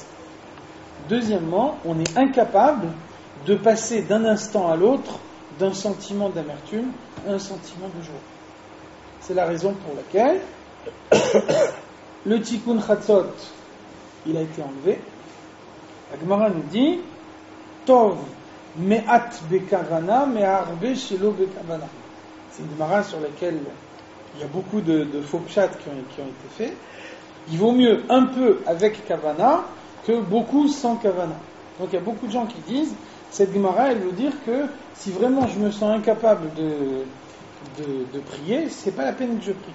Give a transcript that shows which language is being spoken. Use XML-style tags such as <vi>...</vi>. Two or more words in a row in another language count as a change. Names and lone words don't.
<fr>Deuxièmement, on est incapable de passer d'un instant à l'autre d'un sentiment d'amertume à un sentiment de joie. C'est la raison pour laquelle le Tikkun Chatzot, il a été enlevé. La Gemara nous dit</fr> <he>טוב מעט בכוונה מהרבה שלא בכוונה.</he> <fr>C'est une Gemara sur laquelle il y a beaucoup de faux pshat qui ont été faits. Il vaut mieux un peu avec kavana que beaucoup sans kavana. Donc il y a beaucoup de gens qui disent cette Gemara elle veut dire que si vraiment je me sens incapable de prier, c'est pas la peine que je prie.</fr>